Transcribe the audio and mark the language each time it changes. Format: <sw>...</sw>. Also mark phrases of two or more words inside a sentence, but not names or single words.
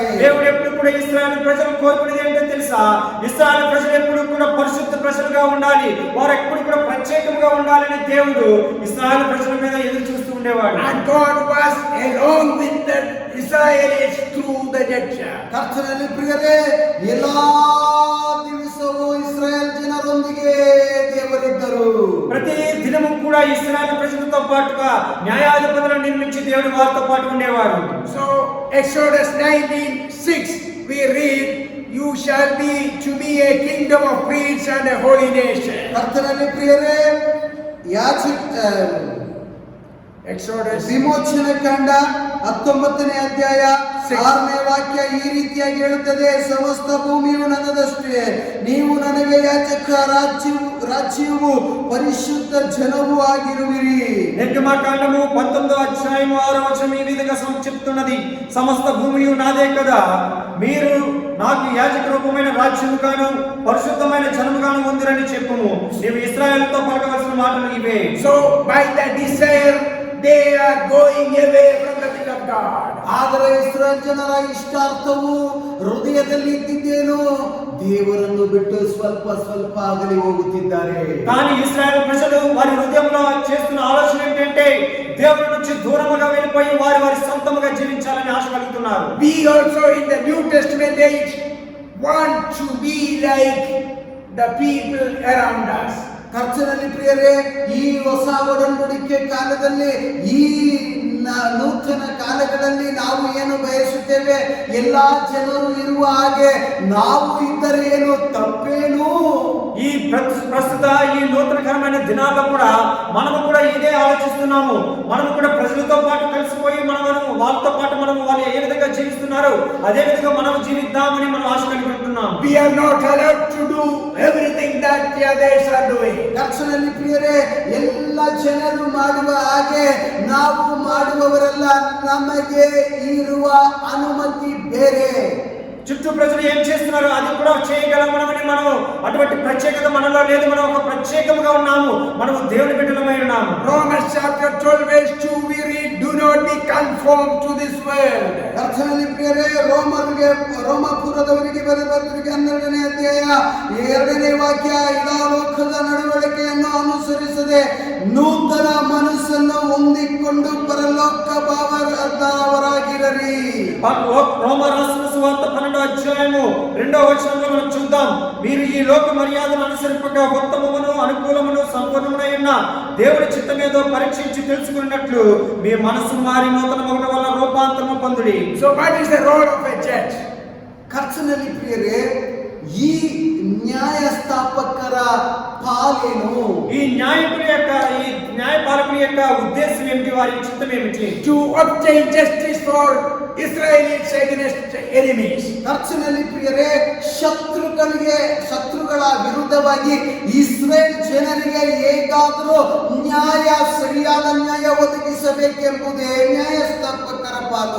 <te>దేవుడు ఎప్పుడు కూడా ఇశ్రాయేలు ప్రజలు కోరుకునేది ఏంటో తెలుసా? ఇశ్రాయేలు ప్రజలు ఎప్పుడు కూడా పరిశుద్ధ ప్రజలుగా ఉండాలి, వారు ఎప్పుడు కూడా ప్రత్యేకంగా ఉండాలని దేవుడు ఇశ్రాయేలు ప్రజల మీద ఎదురు చూస్తూ ఉండేవాడు.</te> <en>And God was along with the Israelites through the Judges.</en> <kn>ಕರ್ತನಲ್ಲಿ ಪ್ರಿಯರೇ, ಎಲ್ಲಾ ದಿವಸವೂ ಇಸ್ರಾಯೇಲ್ ಜನರೊಂದಿಗೆ ದೇವರಿದ್ದರು.</kn> <te>ప్రతి దినము కూడా ఇశ్రాయేలు ప్రజలతో పాటుగా న్యాయాధిపతులను నిర్మించి దేవుడు వారితో పాటు ఉండేవాడు.</te> <en>So Exodus 19:6 we read, you shall be to me a kingdom of priests and a holy nation.</en> <kn>ಕರ್ತನಲ್ಲಿ ಪ್ರಿಯರೇ, Exodus ವಿಮೋಚನ ಕಾಂಡ 19ನೇ ಅಧ್ಯಾಯ 6ನೇ ವಾಕ್ಯ ಈ ರೀತಿಯಾಗಿ ಹೇಳುತ್ತದೆ, ಸಮಸ್ತ ಭೂಮಿಯು ನನ್ನದಷ್ಟೇ, ನೀವು ನನಗೆ ಯಾಜಕ ರಾಜ್ಯವು ಪರಿಶುದ್ಧ ಜನವೂ ಆಗಿರುವಿರಿ.</kn> <te>నిర్గమకాండము 19వ అధ్యాయం 6వ వచనం ఈ విధంగా చెప్తున్నది, సమస్త భూమియు నాదే కదా, మీరు నాకు యాజక రూపమైన రాజ్యముగాను పరిశుద్ధమైన జనముగాను ఉందిరని చెప్పుము. నీవు ఇశ్రాయేలుతో పలకవలసిన మాటలు ఇవే.</te> <en>So by the desire they are going away from the will of God.</en> <kn>ಆದರೆ ಇಸ್ರಾಯೇಲ್ ಜನರ ಇಷ್ಟಾರ್ಥವು ಹೃದಯದಲ್ಲಿ ಇದ್ದಿದ್ದೇನು, ದೇವರನ್ನು ಬಿಟ್ಟು ಸ್ವಲ್ಪ ಸ್ವಲ್ಪ ಆಗಲಿ ಹೋಗುತ್ತಿದ್ದಾರೆ.</kn> <te>కానీ ఇశ్రాయేలు ప్రజలు వారి హృదయంలో చేస్తున్న ఆలోచన ఏంటంటే దేవుని నుంచి దూరముగా వెళ్ళిపోయి వారి సొంతముగా జీవించాలని ఆశ కలుగుతున్నారు.</te> <en>We also in the New Testament age want to be like the people around us.</en> <kn>ಕರ್ತನಲ್ಲಿ ಪ್ರಿಯರೇ, ಈ ಹೊಸ ಒಡಂಬಡಿಕೆ ಕಾಲದಲ್ಲಿ, ಈ ನೂತನ ಕಾಲಗಳಲ್ಲಿ ನಾವು ಏನು ಬಯಸುತ್ತೇವೆ, ಎಲ್ಲಾ ಜನರು ಇರುವ ಹಾಗೆ ನಾವು ಇದ್ದರೆ ಏನು ತಪ್ಪೇನು?</kn> <te>ఈ ప్రస్తుత ఈ నూతనకరమైన దినాల్లో కూడా మనము కూడా ఇదే ఆలోచిస్తున్నాము. మనము కూడా ప్రజలతో పాటు కలిసిపోయి మనము వాళ్ళతో పాటు మనము వాళ్ళు ఏ విధంగా జీవిస్తున్నారు అదే విధంగా మనం జీవిద్దామని మనం ఆశ కలిగి ఉంటున్నాం.</te> <en>We are not allowed to do everything that the others are doing.</en> <kn>ಕರ್ತನಲ್ಲಿ ಪ್ರಿಯರೇ, ಎಲ್ಲ ಜನರು ಮಾಡುವ ಹಾಗೆ ನಾವು ಮಾಡುವವರೆಲ್ಲ, ನಮಗೆ ಇರುವ ಅನುಮತಿ ಬೇರೆ.</kn> <te>చుట్టూ ప్రజలు ఏం చేస్తున్నారు అది కూడా చేయగలమని మనం అటువంటి ప్రత్యేకత మనలో లేదు. మనం ఒక ప్రత్యేకముగా ఉన్నాము, మనము దేవుని బిడ్డలమై ఉన్నాము.</te> <en>Romans chapter 12 verse 2 we read, do not be conformed to this world.</en> <kn>ಕರ್ತನಲ್ಲಿ ಪ್ರಿಯರೇ, ರೋಮಾಪುರದವರಿಗೆ ಬರೆದ ಪತ್ರಿಕೆ 12ನೇ ಅಧ್ಯಾಯ 2ನೇ ವಾಕ್ಯ, ಇದಾ ಲೋಕದ ನಡವಳಿಕೆಯನ್ನು ಅನುಸರಿಸದೆ ನೂತನ ಮನಸ್ಸನ್ನು ಹೊಂದಿಕೊಂಡು ಪರಲೋಕ ಭಾವದವರಾಗಿರರಿ.</kn> <te>రోమ రాసిన సువార్త 12వ అధ్యాయము 2వ వచనంలో మనం చూద్దాం, మీరు ఈ లోక మర్యాదను అనుసరింపక ఉత్తమమును అనుకూలమును సంపూర్ణమునై ఉన్న దేవుని చిత్తమేదో పరీక్షించి తెలుసుకున్నట్లు మీ మనసు మారి నూతన మగుట వల్ల రూపాంతరము పొందుడి.</te> <en>So what is the role of a judge?</en> <kn>ಕರ್ತನಲ್ಲಿ ಪ್ರಿಯರೇ, ಈ ನ್ಯಾಯಸ್ಥಾಪಕರ ಪಾತ್ರ పాలేను.</kn> <te>ఈ న్యాయపాలకుల యొక్క ఉద్దేశం ఏమిటి, వారి చిత్తం ఏమిటి?</te> <en>To obtain justice for Israelites against enemies.</en> <kn>ಕರ್ತನಲ್ಲಿ ಪ್ರಿಯರೇ, ಶತ್ರುಗಳ ವಿರುದ್ಧವಾಗಿ ಇಸ್ರೇಲ್ ಜನರಿಗೆ ಹೇಗಾದರೂ ಸರಿಯಾದ ನ್ಯಾಯ ಒದಗಿಸಬೇಕೆಂಬುದೇ ನ್ಯಾಯಸ್ಥಾಪಕರ ಪಾಲು.</kn>